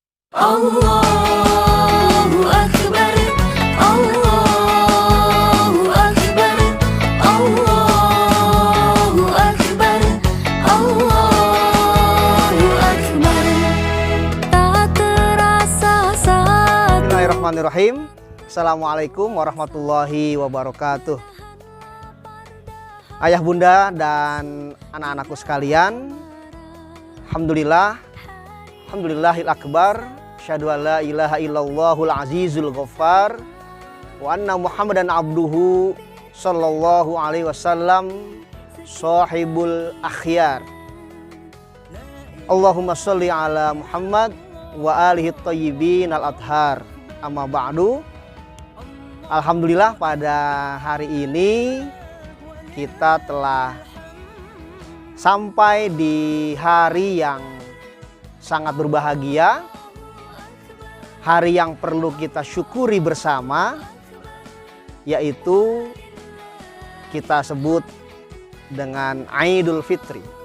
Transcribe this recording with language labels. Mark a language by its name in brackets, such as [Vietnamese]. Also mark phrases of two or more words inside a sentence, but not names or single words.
[Arabic] الله أكبر، الله أكبر، الله أكبر، الله أكبر. [Indonesian] Tak terasa saat. [Arabic] بسم الله الرحمن الرحيم. السلام عليكم ورحمة الله وبركاته. [Indonesian] Ayah, bunda, dan anak-anakku sekalian, [Arabic] الحمد لله الأكبر، أشهد أن لا إله إلا الله العزيز الغفار، وأن محمدا عبده صلى الله عليه وسلم صاحب الأخيار. اللهم صل على محمد وآله الطيبين الأطهار. أما بعد. [Indonesian] Alhamdulillah, pada hari ini kita telah sampai di hari yang sangat berbahagia, hari yang perlu kita syukuri bersama, yaitu kita sebut dengan Idul Fitri,